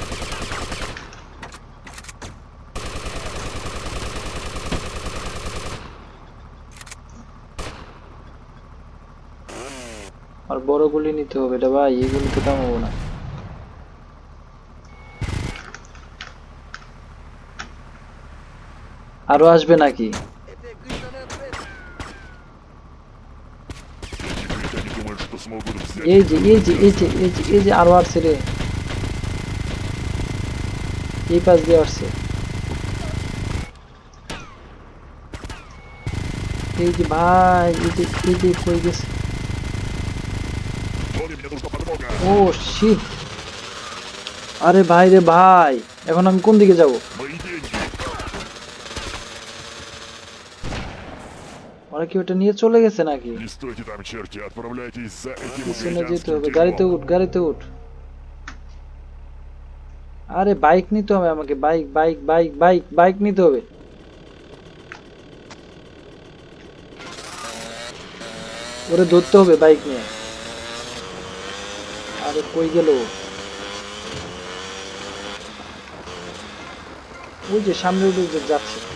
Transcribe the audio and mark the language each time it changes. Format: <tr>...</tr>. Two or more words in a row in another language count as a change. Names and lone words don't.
<bn>আর বড় গুলি নিতে হবে রে ভাই, এই গুলি তো থামাবো না। আরো আসবে নাকি?</bn> <ru>Эти критяне думают, что смогут взять...</ru> <bn>এই যে এই যে এই যে এই যে এই যে আরো আসছে রে, এই পাশ দিয়ে আসছে। এই যে ভাই, এই যে কই গেছে?</bn> <ru>Тони, мне нужна подмога.</ru> <en>oh shit!</en> <bn>আরে ভাই রে ভাই, এখন আমি কোন দিকে যাব?</bn> <ru>Мои деньги.</ru> <bn>ওরা কি ওটা নিয়ে চলে গেছে নাকি?</bn> <ru>Не стойте там, черти, отправляйтесь за этим</ru> <bn>পিছনে যেতে</bn> <ru>критянским</ru> <bn>হবে। গাড়িতে</bn> <ru>дерьмом.</ru> <bn>উঠ, গাড়িতে উঠ। আরে বাইক নিতে হবে আমাকে, বাইক বাইক বাইক বাইক বাইক নিতে হবে। ওরে ধরতে হবে বাইক নিয়ে। আরে কই গেল? ওই যে সামনে উঠে যাচ্ছে।</bn>